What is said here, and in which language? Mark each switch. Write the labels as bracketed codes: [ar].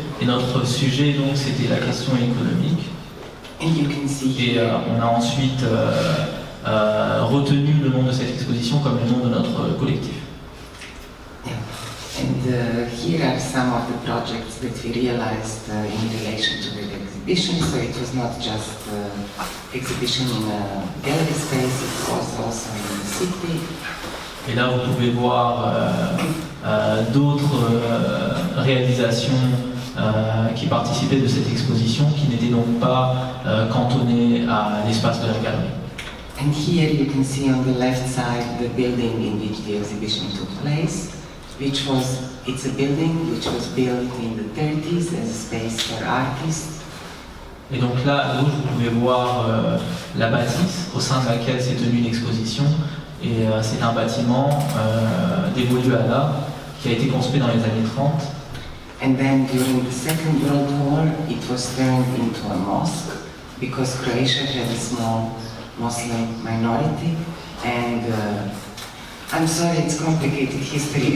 [fr] Et notre sujet, donc, c'était la question économique. [en] And you can see [fr] Et on a ensuite retenu le nom de cette exposition comme le nom de notre collectif. [en] And here are some of the projects that we realized in relation to the exhibition. So it was not just exhibition in a gallery space, it was also in the city. [fr] Et là, vous pouvez voir d'autres réalisations qui participaient de cette exposition, qui n'étaient donc pas cantonnées à l'espace de la galerie. [en] And here you can see on the left side the building in which the exhibition took place, it's a building which was built in the 30s as a space for artists. [fr] Et donc là, à gauche, vous pouvez voir la bâtisse au sein de laquelle s'est tenue l'exposition. Et c'est un bâtiment dévolu à l'art qui a été construit dans les années 30. [en] And then during the Second World War, it was turned into a mosque because Croatia had a small Muslim minority. And I'm sorry, it's complicated history.